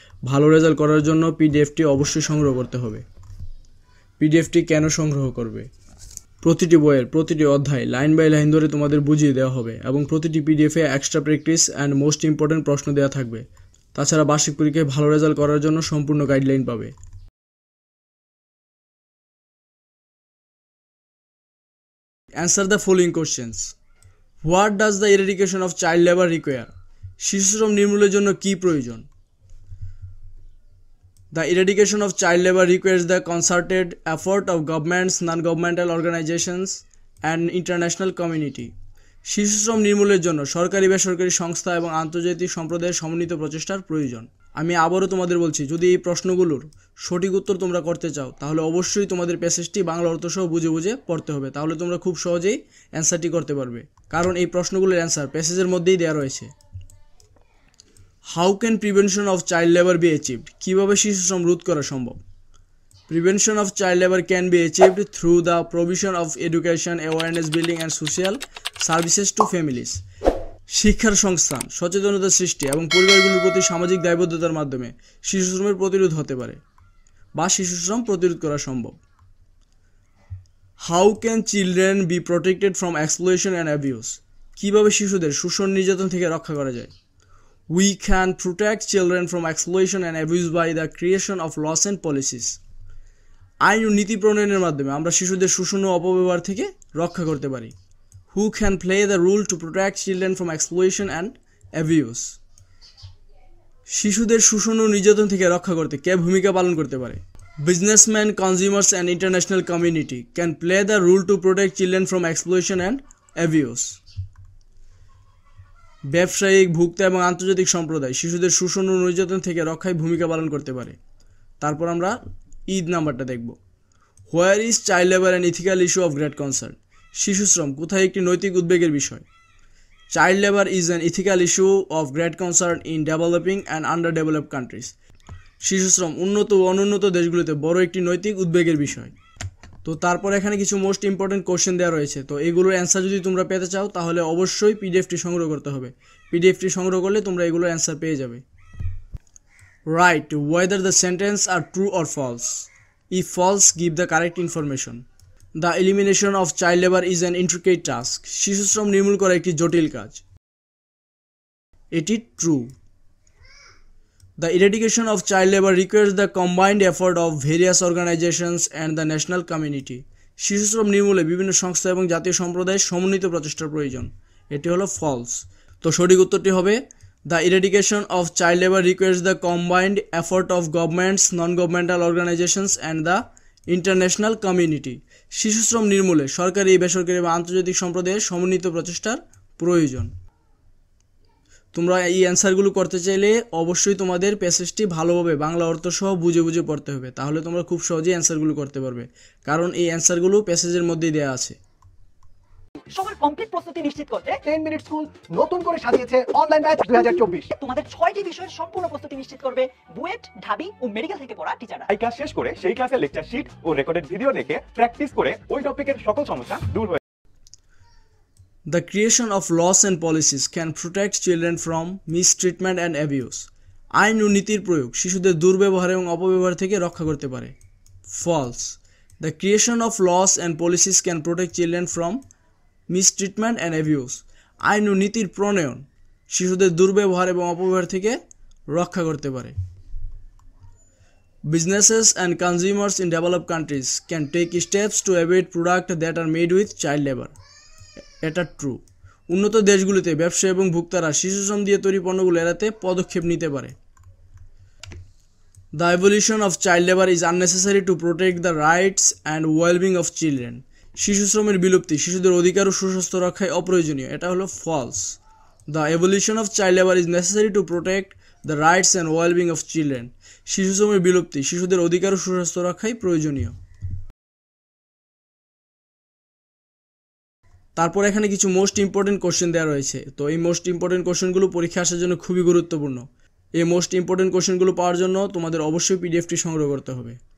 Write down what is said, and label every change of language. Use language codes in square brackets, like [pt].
[bn] ভালো রেজাল্ট করার জন্য পিডিএফটি অবশ্যই সংগ্রহ করতে হবে। পিডিএফটি কেন সংগ্রহ করবে? প্রতিটি বইয়ের প্রতিটি অধ্যায় লাইন বাই লাইন ধরে তোমাদের বুঝিয়ে দেওয়া হবে এবং প্রতিটি পিডিএফে [en] extra practice and most important [bn] প্রশ্ন দেওয়া থাকবে। তাছাড়া বার্ষিক পরীক্ষায় ভালো রেজাল্ট করার জন্য সম্পূর্ণ গাইডলাইন পাবে। [en] Answer the following questions. What does the eradication of child labor require? [bn] শিশুশ্রম নির্মূলের জন্য কি প্রয়োজন? [en] The eradication of child labor requires the concerted effort of governments, non-governmental organizations and international community. [bn] শিশুশ্রম নির্মূলের জন্য সরকারি বেসরকারি সংস্থা এবং আন্তর্জাতিক সম্প্রদায়ের সমন্বিত প্রচেষ্টার প্রয়োজন। আমি আবারও তোমাদের বলছি, যদি এই প্রশ্নগুলোর সঠিক উত্তর তোমরা করতে চাও তাহলে অবশ্যই তোমাদের প্যাসেজটি বাংলা অর্থসহ বুঝে বুঝে পড়তে হবে, তাহলে তোমরা খুব সহজেই অ্যান্সারটি করতে পারবে, কারণ এই প্রশ্নগুলোর অ্যান্সার প্যাসেজের মধ্যেই দেওয়া রয়েছে। [en] How can prevention of child labour be achieved? [bn] কীভাবে শিশুশ্রম রোধ করা সম্ভব? [en] Prevention of child labor can be achieved through the provision of education, awareness building and social services to families. [bn] শিক্ষার সংস্থান, সচেতনতা সৃষ্টি এবং পরিবারগুলোর প্রতি সামাজিক দায়বদ্ধতার মাধ্যমে শিশুশ্রমের প্রতিরোধ হতে পারে বা শিশুশ্রম প্রতিরোধ করা সম্ভব। [en] How can children be protected from exploitation and abuse? [bn] কিভাবে শিশুদের শোষণ নির্যাতন থেকে রক্ষা করা যায়? [en] We can protect children from exploitation and abuse by the creation of laws and policies. [bn] আইন ও নীতি প্রণয়নের মাধ্যমে আমরা শিশুদের শোষণ ও অপব্যবহার থেকে রক্ষা করতে পারি। [en] Who can play the role to protect children from exploitation and abuse? [bn] শিশুদের শোষণ ও নির্যাতন থেকে রক্ষা করতে কে ভূমিকা পালন করতে পারে? [en] Businessmen, consumers and international community can play the role to protect children from exploitation and abuse. [bn] ব্যবসায়িক, ভোক্তা এবং আন্তর্জাতিক সম্প্রদায় শিশুদের শোষণ ও নির্যাতন থেকে রক্ষায় ভূমিকা পালন করতে পারে। তারপর আমরা ঈদ নাম্বারটা দেখব। [en] Where is child labour an ethical issue of great concern? [bn] শিশুশ্রম কোথায় একটি নৈতিক উদ্বেগের বিষয়? [en] Child labour is an ethical issue of great concern in developing and underdeveloped countries. [bn] শিশুশ্রম উন্নত ও অনুন্নত দেশগুলোতে বড় একটি নৈতিক উদ্বেগের বিষয়। তো তারপর এখানে কিছু মোস্ট ইম্পর্টেন্ট কোশ্চেন দেওয়া রয়েছে, তো এগুলোর অ্যান্সার যদি তোমরা পেতে চাও তাহলে অবশ্যই পিডিএফটি সংগ্রহ করতে হবে। পিডিএফটি সংগ্রহ করলে তোমরা এগুলোর অ্যান্সার পেয়ে যাবে। [en] Write whether the sentence are true or false. If false, give the correct information. The elimination of child labor is an intricate task. [bn] শিশুশ্রম নির্মূল করা একটি জটিল কাজ। এটি true. [en] The eradication of child labor requires the combined effort of various organizations and the national community. [bn] শিশুশ্রম নির্মূলে বিভিন্ন সংস্থা এবং জাতীয় সম্প্রদায়ের সমন্বিত প্রচেষ্টার প্রয়োজন। এটি হলো ফলস। তো সঠিক উত্তরটি হবে [en] The eradication of child labor requires the combined effort of governments, non-governmental organizations and the international community. [bn] শিশুশ্রম নির্মূলে সরকারি, বেসরকারি এবং আন্তর্জাতিক সম্প্রদায়ের সমন্বিত প্রচেষ্টার প্রয়োজন। তোমরা এই অ্যান্সারগুলো করতে চাইলে অবশ্যই তোমাদের প্যাসেজটি ভালোভাবে বাংলা অর্থ সহ বুঝে বুঝে পড়তে হবে, তাহলে তোমরা খুব সহজেই অ্যান্সারগুলো করতে পারবে, কারণ এই অ্যান্সারগুলো প্যাসেজের মধ্যেই দেওয়া আছে। সবার কমপ্লিট প্রস্তুতি নিশ্চিত করতে 10 মিনিট স্কুল নতুন করে সাজিয়েছে অনলাইন ব্যাচ 2024। তোমাদের 6টি বিষয়ের সম্পূর্ণ প্রস্তুতি নিশ্চিত করবে বুয়েট, ঢাবি ও মেডিকেল থেকে পড়া টিচাররা। এই ক্লাস শেষ করে সেই ক্লাসের লেকচার শিট ও রেকর্ডেড ভিডিও দেখে প্র্যাকটিস করে ওই টপিকের সকল সমস্যা দূর হয়ে। [en] The creation of laws and policies can protect children from mistreatment and abuse. [bn] আইন ও নীতির প্রয়োগ শিশুদের দুর্ব্যবহার এবং অপব্যবহার থেকে রক্ষা করতে পারে। [en] False. The creation of laws and policies can protect children from mistreatment and abuse. [bn] আইন ও নীতির প্রণয়ন শিশুদের দুর্ব্যবহার এবং অপব্যবহার থেকে রক্ষা করতে পারে। [en] Businesses and consumers in developed countries can take steps to avoid products that are made with child labor. [bn] এটা ট্রু। উন্নত দেশগুলিতে ব্যবসা এবং ভোক্তারা শিশুশ্রম দিয়ে তৈরি পণ্যগুলো এড়াতে পদক্ষেপ নিতে পারে। [en] The abolition of child labor is unnecessary to protect the rights and well-being of children. [bn] শিশুশ্রমের বিলুপ্তি শিশুদের অধিকার ও সুস্বাস্থ্য রক্ষায় অপ্রয়োজনীয়। এটা হলো false. [en] The abolition of child labor is necessary to protect the rights and well-being of children. [bn] শিশুশ্রমের বিলুপ্তি শিশুদের অধিকার ও সুস্বাস্থ্য রক্ষায় প্রয়োজনীয়। তারপর এখানে কিছু মোস্ট ইম্পর্টেন্ট কোশ্চেন দেওয়া রয়েছে, তো এই মোস্ট ইম্পর্টেন্ট কোশ্চেনগুলো পরীক্ষা আসার জন্য খুবই গুরুত্বপূর্ণ। এই মোস্ট ইম্পর্টেন্ট কোশ্চেনগুলো পাওয়ার জন্য তোমাদের অবশ্যই পিডিএফটি সংগ্রহ করতে হবে।